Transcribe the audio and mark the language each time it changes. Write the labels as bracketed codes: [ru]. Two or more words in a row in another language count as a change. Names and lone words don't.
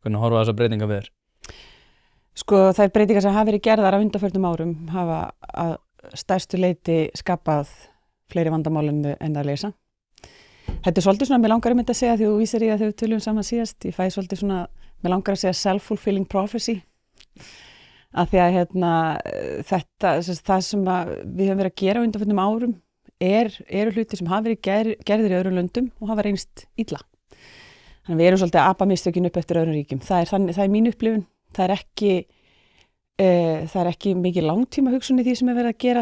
[is] Hvernig horfa þessar breytingar við þér? Sko þær breytingar sem hafa verið gerðar á undanförnum árum hafa að stærstu leyti skapað fleiri vandamál en að leysa. Þetta er svolítið svona, mér langar að segja því þú vísar í að þau tölum saman síðast, ég fæ svolítið svona, mér langar að segja [en] self-fulfilling prophecy. [is] Af því að það sem við höfum verið að gera á undanförnum árum eru hlutir sem hafa verið gerðir í öðrum löndum og hafa reynst illa. Þannig við erum svolítið að apa mistökin upp eftir öðrum ríkjum. Það er mín upplifun, það er ekki mikið langtíma hugsun í því sem er verið að gera.